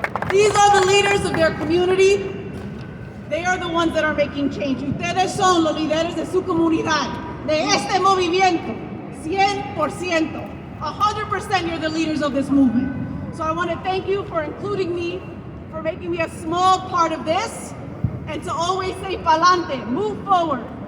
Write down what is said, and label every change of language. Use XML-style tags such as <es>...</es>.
<en>These are the leaders of their community. They are the ones that are making change.</en> <es>Ustedes son los líderes de su comunidad, de este movimiento, 100%.</es> <en>100% you're the leaders of this movement. So I want to thank you for including me, for making me a small part of this, and to always say pa'lante, move forward.</en>